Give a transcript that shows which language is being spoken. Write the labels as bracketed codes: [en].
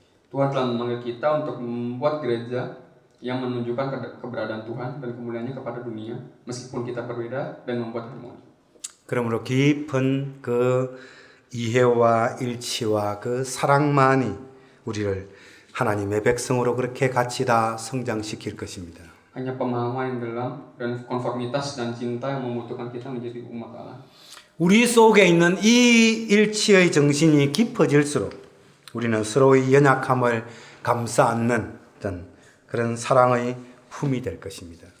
[id] Tuhan telah memanggil kita untuk membuat gereja yang menunjukkan keberadaan Tuhan dan kemuliaannya kepada dunia, meskipun kita berbeda dan membuat harmoni. [ko] 그러므로 깊은 그 이해와 일치와 그 사랑만이 우리를 하나님의 백성으로 그렇게 같이 다 성장시킬 것입니다. [id] Hanya pemahaman yang dalam dan konformitas dan cinta yang membutuhkan kita menjadi umat Allah. [ko] 우리 속에 있는 이 일치의 정신이 깊어질수록 우리는 서로의 연약함을 감싸 안는 어떤 그런 사랑의 품이 될 것입니다.